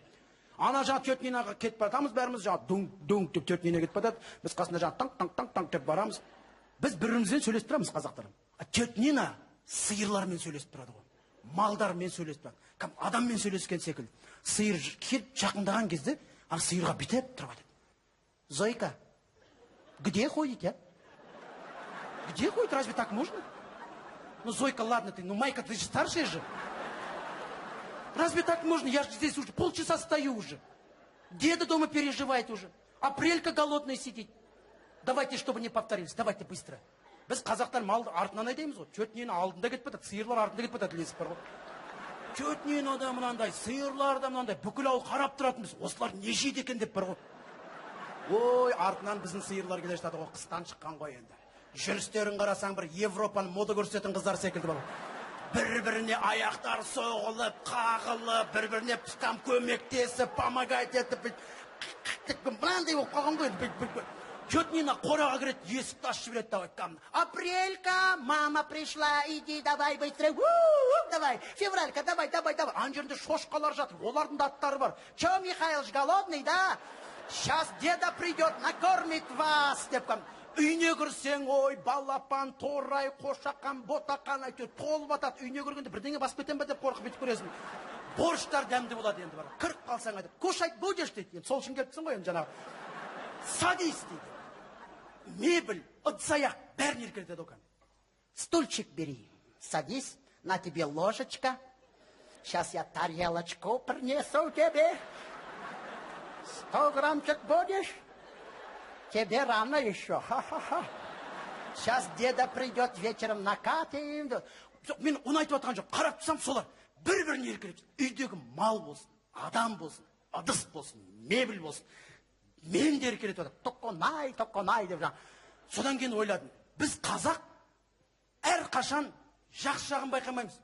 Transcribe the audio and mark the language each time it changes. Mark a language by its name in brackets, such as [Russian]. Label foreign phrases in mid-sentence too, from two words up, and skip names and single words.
[Kazakh] Ана жаңа тет Нинаға кетіп барамыз, бәріміз жаңа дуң деп тет Нина кетіп барады. Біз қасында жаңа танк деп барамыз. Біз бір-бірімізбен сөйлесіп тұрамыз қазақтар. Тет Нина сиырлармен сөйлесіп тұрады ғой. Малдармен сөйлесіп тұрады. Кім адаммен сөйлескен секілді. Сиыр келіп жақындаған кезде, ана сиырға бітеп тұрып айтады. [Russian] Зойка, где ходите? Где ходит? Разве так можно? Ну, Зойка, ладно ты, ну, Майка, ты же старшая же. Разве так можно? Я же здесь уже полчаса стою уже. Деда дома переживает уже. Апрелька голодная сидит. Давайте, чтобы не повторились, давайте быстро. [Kazakh] Біз қазақтар малды артынан айтаймыз ғой. Тет Нина алдында кетіп жатады, сиырлар артында кетіп жатады, лесіп бар ғой. Тет Нина да мынандай, сиырлар да мынандай, бүкіл ауыл қарап тұратынбыз. Осылар не жейді екен деп бар ғой. Ой, артынан біздің сиырлар келе жатады ғой, қыстан шыққан ғой енді. Жүрістерін қарасаң бір Европаны мода көрсететін қыздар секілді бар. Бір-біріне аяқтар соғылып, қағылып, бір-біріне там көмектесіп, помогать етіп, мынандай болып қалған ғой. Тет Нина қораға кіреді, есікті ашып жібереді деп айтқан. [Russian] Апрелька, мама пришла, иди, давай быстрее, давай, февралька, давай. [Kazakh] Ан жерінде шошқалар жатыр, олардың да аттары бар. [Russian] Че, Михайлович, голодный, да? Сейчас деда придет, накормит вас, [Kazakh] деп кам. Үйіне кірсең, ой, балапан, торай, қошақан, ботақан, әйтеуір толып атады. Үйіне кіргенде бірдеңе басып кетем бе деп қорқып бүйтіп көресің. Борщтар дәмді болады енді бар. Кіріп қалсаң айтады, [Russian] кушать будешь [Kazakh] дейді. Енді сол үшін келіпсің ғой енді жаңағы. Садись дейді. Мебель, ыдыс-аяқ бәрін еркелетеді оған. [Russian] Стульчик бери, садись, на тебе ложечка. Сейчас я тарелочку принесу тебе. 100 граммчик будешь? Тебе рано еще, ха-ха-ха. Сейчас деда придет вечером накатим. [Kazakh] Мен оны айтып отқан жоқ, қарап тұрсам солар бір-бірін еркелеп. Үйдегі мал болсын, адам болсын, ыдыс болсын, мебель болсын. Мен де еркелетіп отыр. Тоқонай деп жаңа. Содан кейін ойладым. Біз қазақ әрқашан жақсы жағын байқамаймыз.